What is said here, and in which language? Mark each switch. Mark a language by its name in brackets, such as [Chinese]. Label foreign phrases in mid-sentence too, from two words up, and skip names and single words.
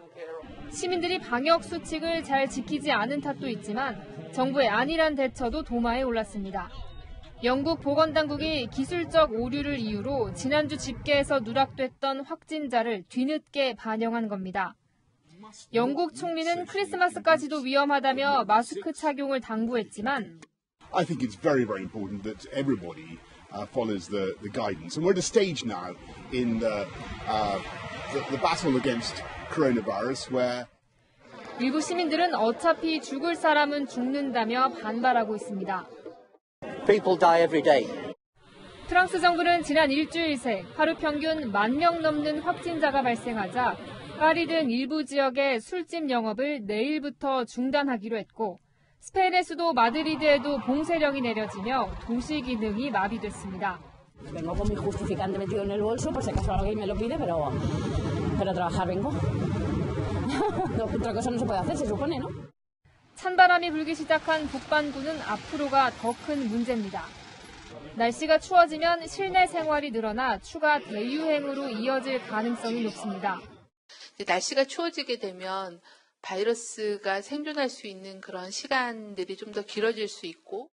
[Korean] 시민들이 방역 수칙을 잘 지키지 않은 탓도 있지만 정부의 안일한 대처도 도마에 올랐습니다. 영국 보건당국이 기술적 오류를 이유로 지난주 집계에서 누락됐던 확진자를 뒤늦게 반영한 겁니다. 영국 총리는 크리스마스까지도 위험하다며 마스크 착용을 당부했지만 [English] I think it's very, very important that everybody follows the guidance. And we're at a stage now in the battle against coronavirus where [Korean] 일부 시민들은 어차피 죽을 사람은 죽는다며 반발하고 있습니다. [English] People die every day. [Korean] 프랑스 정부는 지난 일주일 새 하루 평균 10,000명 넘는 확진자가 발생하자 파리 등 일부 지역의 술집 영업을 내일부터 중단하기로 했고 스페인의 수도 마드리드에도 봉쇄령이 내려지며 도시 기능이 마비됐습니다. [Spanish] Vengo con mi justificante metido en el bolso por si acaso alguien me lo pide, pero a trabajar vengo. Otra cosa no se puede hacer, se supone, ¿no? [Korean] 찬바람이 불기 시작한 북반구는 앞으로가 더 큰 문제입니다. 날씨가 추워지면 실내 생활이 늘어나 추가 대유행으로 이어질 가능성이 높습니다. 날씨가 추워지게 되면 바이러스가 생존할 수 있는 그런 시간들이 좀 더 길어질 수 있고